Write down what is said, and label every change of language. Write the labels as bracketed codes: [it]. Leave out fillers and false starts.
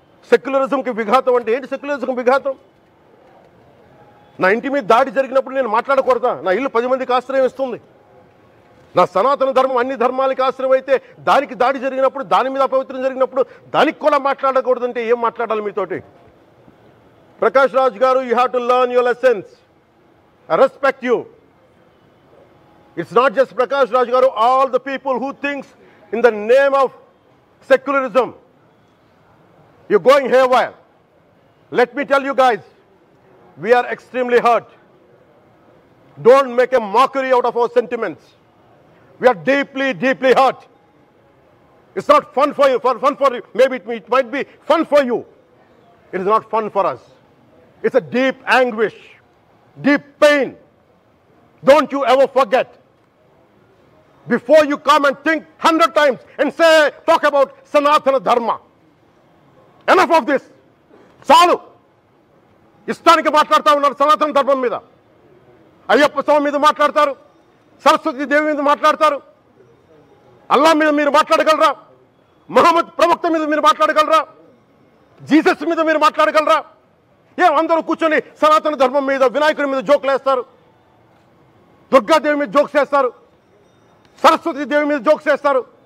[te] సెక్యులరిజంకి విఘాతం అంటే ఏంటి? సెక్యులరిజంకి విఘాతం నా ఇంటి మీద దాడి జరిగినప్పుడు నేను మాట్లాడకూడదా? నా ఇల్లు 10 మందికి ఆశ్రయం ఇస్తుంది. నా సనాతన ధర్మం అన్ని ధర్మాలకి ఆశ్రయం అయితే దానికి దాడి జరిగినప్పుడు, దాని మీద అపవిత్రం జరిగినప్పుడు దానికి కూడా మాట్లాడకూడదంటే ఏం మాట్లాడాలి మీతోటి? [en] Prakash Raj garu, you have to learn your lessons. I respect you. It's not just Prakash Raj Garu, all the people who thinks in the name of secularism, you're going haywire. Let me tell you guys, we are extremely hurt. Don't make a mockery out of our sentiments. We are deeply, deeply hurt. It's not fun for you, for you. Maybe it might be fun for you. It is not fun for us. It's a deep anguish, deep pain. Don't you ever forget. Before you come and think 100 times and talk about Sanatana Dharma. Enough of this. [te] చాలు. ఇష్టానికి మాట్లాడుతూ ఉన్నారు సనాతన ధర్మం మీద. అయ్యప్ప స్వామి మీద మాట్లాడతారు, సరస్వతి దేవి మీద మాట్లాడతారు. అల్లా మీద మీరు మాట్లాడగలరా? మహమ్మద్ ప్రవక్త మీద మీరు మాట్లాడగలరా? జీసస్ మీద మీరు మాట్లాడగలరా? అందరూ కూర్చొని సనాతన ధర్మం మీద, వినాయకుడి మీద జోకులు వేస్తారు, దుర్గాదేవి మీద జోక్స్ వేస్తారు, సరస్వతి దేవి మీద జోక్స్ వేస్తారు.